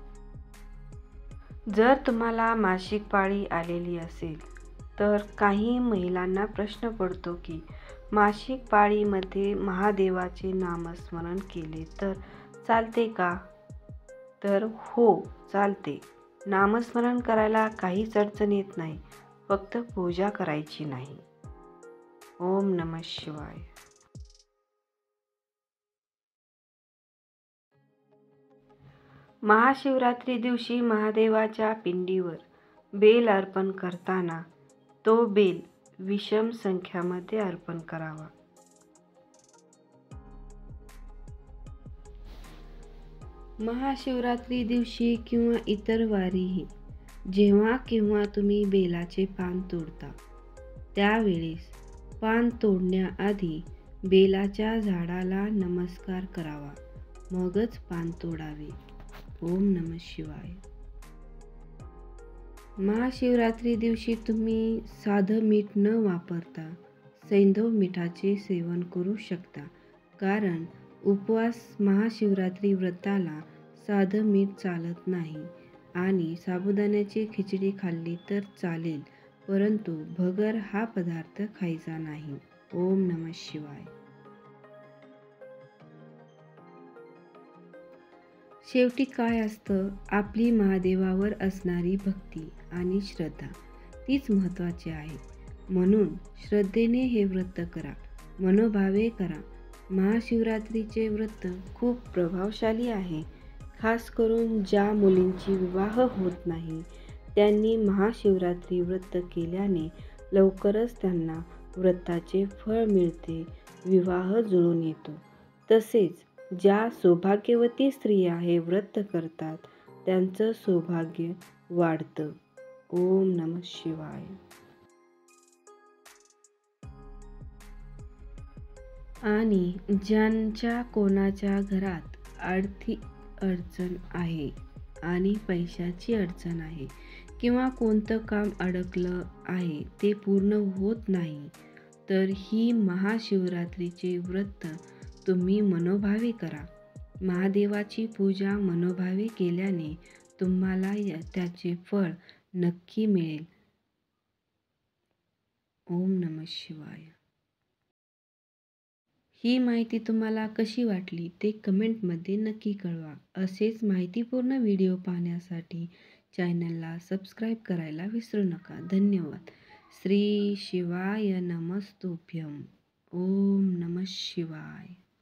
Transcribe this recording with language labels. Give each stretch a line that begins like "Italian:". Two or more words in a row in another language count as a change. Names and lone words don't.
Marathi: जर तुम्हाला मासिक पाळी आलेली असेल तर काही महिलांना प्रश्न पडतो की मासिक पाळीमध्ये महादेवाचे नामस्मरण केले तर चालते का? तर हो, चालते. नामस्मरण करायला काहीच अडचण येत नाही. फक्त पूजा करायची नाही.
Sanskrit: ओम नमः शिवाय.
Marathi: महाशिवरात्री दिवशी महादेवाच्या पिंडीवर बेल अर्पण करताना तो बेल विषम संख्यामध्ये अर्पण करावा. महाशिवरात्री दिवशी किंवा इतर वारीही जेव्हा केव्हा तुम्ही बेलाचे पान तोडता त्यावेळेस पान तोडण्याआधी बेलाच्या झाडाला नमस्कार करावा, मगच पान तोडावे.
Sanskrit: ओम नमः शिवाय.
Marathi: महाशिवरात्री दिवशी तुम्ही साधं मीठ न वापरता सैंधव मिठाचे सेवन करू शकता, कारण उपवास महाशिवरात्री व्रताला साधं मीठ चालत नाही आणि साबुदाण्याची खिचडी खाल्ली तर चालेल, परंतु भगर हा पदार्थ खायचा नाही.
Sanskrit: ओम नमः शिवाय.
Marathi: शेवटी काय असतं, आपली महादेवावर असणारी भक्ती आणि श्रद्धा तीच महत्त्वाची आहे. म्हणून श्रद्धेने हे व्रत करा, मनोभावे करा. महाशिवरात्रीचे व्रत खूप प्रभावशाली आहे. खास करून ज्या मुलींची विवाह होत नाही त्यांनी महाशिवरात्री व्रत केल्याने लवकरच त्यांना व्रताचे फळ मिळते, विवाह जुळून येतो. तसेच ज्या सौभाग्यवती स्त्रिया हे व्रत करतात त्यांचं सौभाग्य वाढतं.
Sanskrit: ओम नमः शिवाय.
Marathi: आणि ज्यांच्या कोणाच्या घरात आर्थिक अडचण आहे आणि पैशाची अडचण आहे किंवा कोणतं काम अडकलं आहे ते पूर्ण होत नाही, तर ही महाशिवरात्रीचे व्रत तुम्ही मनोभावे करा. महादेवाची पूजा मनोभावे केल्याने तुम्हाला त्याचे फळ नक्की मिळेल.
Sanskrit: ओम नमः शिवाय.
Marathi: ही माहिती तुम्हाला कशी वाटली ते कमेंटमध्ये नक्की कळवा. असेच माहितीपूर्ण व्हिडिओ पाहण्यासाठी चॅनलला सबस्क्राईब करायला विसरू नका. धन्यवाद.
Sanskrit: श्री शिवाय नमस्तुभ्यं. ओम नमः शिवाय.